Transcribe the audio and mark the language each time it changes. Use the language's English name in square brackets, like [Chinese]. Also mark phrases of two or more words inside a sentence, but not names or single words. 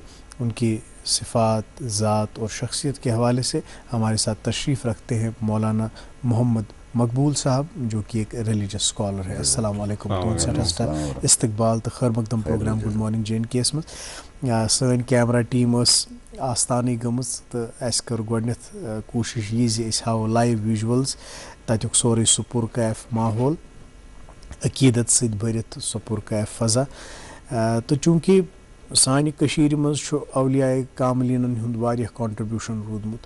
[Urdu] ان کی صفات ذات اور شخصیت کے حوالے سے ہمارے ساتھ تشریف رکھتے ہیں مولانا محمد مقبول صاحب جو کہ ایک [English] religious scholar [Urdu] ہے. [Arabic] السلام علیکم. [Kashmiri] تہد سٹھا استقبال تو خیر مقدم پروگرام گڈ مارننگ جے اینڈ کے یس مز. سن کیمرہ ٹیم آستانے گمٕژ تو اس کر گۄڈنیتھ کوشش یہ زِ أسۍ ہاوو [English] live visuals [Kashmiri] تتیُک سورُے سُہ پُرکیف ماحول عقیدت سۭتۍ بٔرِتھ سُہ پُرکیف فضا. تو چوٗنٛکہِ سانہِ کٔشیٖرِ منٛز چھُ اولیاء کاملینن ہُنٛد واریاہ کنٹربیوشن روٗدمُت.